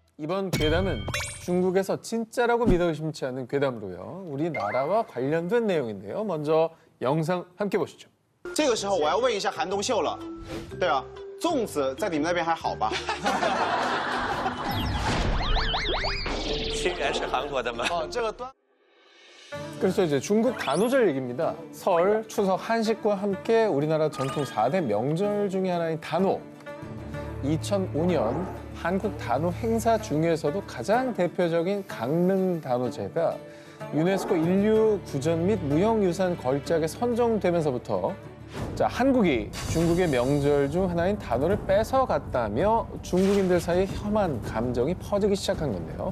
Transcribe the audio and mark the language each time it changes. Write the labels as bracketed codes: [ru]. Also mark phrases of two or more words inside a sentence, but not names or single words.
[ko] 이번 괴담은 중국에서 진짜라고 믿어 의심치 않는 괴담으로요. 우리나라와 관련된 내용인데요. 먼저 영상 함께 보시죠. [zh] 这个时候我要问一下韩东秀了，对吧？粽子在你们那边还好吧？清源是韩国的吗？哦，这个端。 [ko] 그래서 이제 중국 단오절 얘기입니다. 설, 추석, 한식과 함께 우리나라 전통 4대 명절 중에 하나인 단오. 2005년 한국 단오 행사 중에서도 가장 대표적인 강릉 단오제가 유네스코 인류 구전 및 무형유산 걸작에 선정되면서부터 한국이 중국의 명절 중 하나인 단오를 뺏어갔다며 중국인들 사이에 혐한 감정이 퍼지기 시작한 건데요.